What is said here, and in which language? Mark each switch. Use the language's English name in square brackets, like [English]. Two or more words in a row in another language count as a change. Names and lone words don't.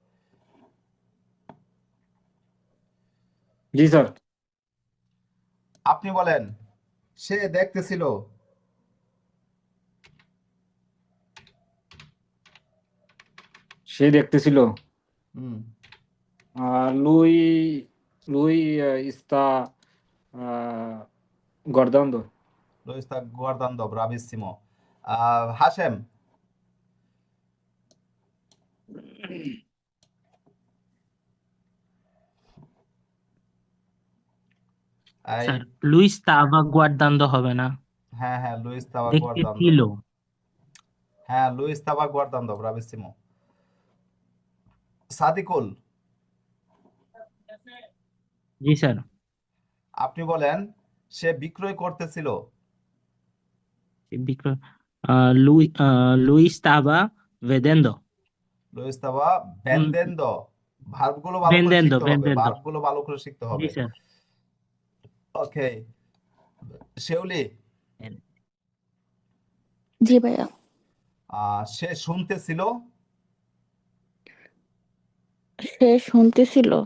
[Bangla] জি স্যার। আপনি বলেন। সে দেখতেছিল। সে দেখতেছিল। হুম, [Spanish] lo lo está guardando. lo está guardando, bravissimo. [Bangla] হাশেম, এই স্যার [Spanish] lo estaba guardando [Bangla] হবে না, হ্যাঁ হ্যাঁ, [Spanish] lo estaba [Bangla] দেখতে guardando. ছিল। হ্যাঁ, [Spanish] lo estaba guardando, bravissimo. [Bangla] সাদিকুল, জি স্যার। আপনি বলেন। সে বিক্রয় করতেছিল। [Spanish] বিক্রয় lo estaba vendiendo. lo estaba vendiendo. [Bangla] ভার্বগুলো ভালো করে ভেন্দেন্দো শিখতে হবে, ভেন্দেন্দো ভার্বগুলো ভালো করে শিখতে জি হবে। স্যার। ওকে, শেউলি, জি ভাইয়া। সে শুনতেছিল। সে শুনতেছিল।